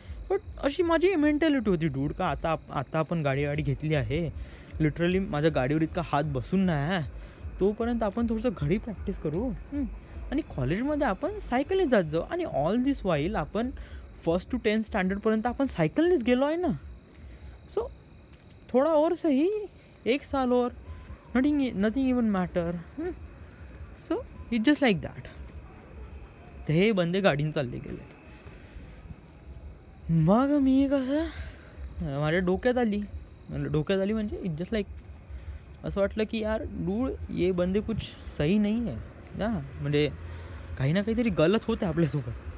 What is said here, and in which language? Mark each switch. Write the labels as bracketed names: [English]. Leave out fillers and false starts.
[Marathi] But अशी माझी mentality होती डूड का आता आपण गाडी घेतली आहे, लिटरली माझ्या गाडीवर इतका हात बसून नाही आहे, तोपर्यंत आपण थोडंसं घडी प्रॅक्टिस करू आणि कॉलेजमध्ये आपण सायकलनेच जात जाऊ. आणि [English] all this while [Marathi] आपण 1st to 10th स्टँडर्डपर्यंत आपण सायकलनेच गेलो आहे ना. [Hindi] सो थोडा और सही 1 साल और [English] Nothing even matter. So it's just like that. [Marathi] तर हे बंदे गाडीने चालले गेले. मग मी कसं माझ्या डोक्यात आली म्हणजे [English] it's just like [Marathi] असं वाटलं की यार डूड [Hindi] ये बंदे कुछ सही [Marathi] नाही आहे ना, म्हणजे काही ना काहीतरी गलत होतं आपल्यासोबत.